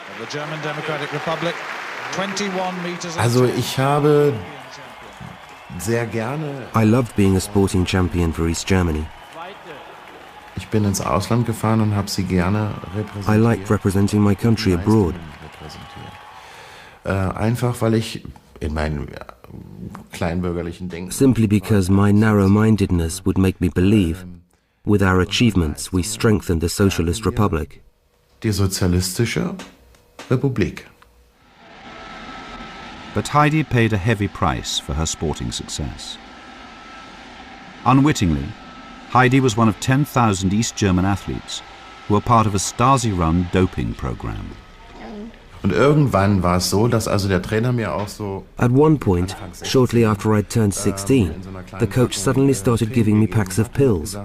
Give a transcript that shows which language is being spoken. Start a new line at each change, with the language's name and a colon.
English: The German Democratic Republic, 21 meters. I loved being a sporting champion for East Germany. I liked representing my country abroad.
German: Einfach weil ich in meinem kleinbürgerlichen Denken...
English: Simply because my narrow-mindedness would make me believe, with our achievements, we strengthened the Socialist Republic.
German: Die sozialistische Republik.
English: But Heidi paid a heavy price for her sporting success. Unwittingly, Heidi was one of 10,000 East German athletes who were part of a Stasi-run doping program.
German: Und irgendwann war es so, dass also der Trainer mir auch so...
English: At one point, shortly after I'd turned 16, the coach suddenly started giving me packs of pills.